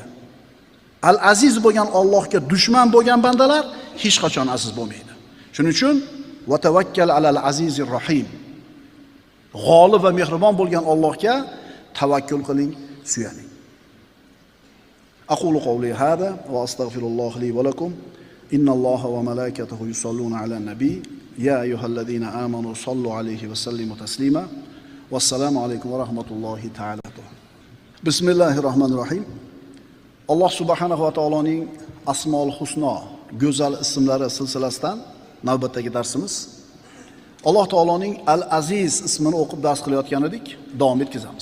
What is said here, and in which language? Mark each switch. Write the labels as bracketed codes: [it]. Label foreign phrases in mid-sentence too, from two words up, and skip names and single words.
[uz] Al-Aziz bo'lgan Allohga dushman bo'lgan bandalar hech qachon aziz bo'lmaydi. Shuning uchun [ar] وتوكل على العزيز الرحيم. [uz] G'olib va mehribon bo'lgan Allohga tavakkul qiling, suyaning. [ar] أقول قولي هذا وأستغفر الله لي ولكم. إن الله وملائكته يصلون على النبي. يا أيها الذين آمنوا صلوا عليه وسلموا تسليما. والسلام عليكم ورحمة الله تعالى. بسم الله الرحمن الرحيم. [uz] Alloh subhanahu va taoloning [ar] الأسماء الحسنى, [uz] go'zal ismlari silsilasidan navbatdagi darsimiz. Alloh taoloning Al-Aziz ismini o'qib dars qilayotgan edik, davom etkazamiz.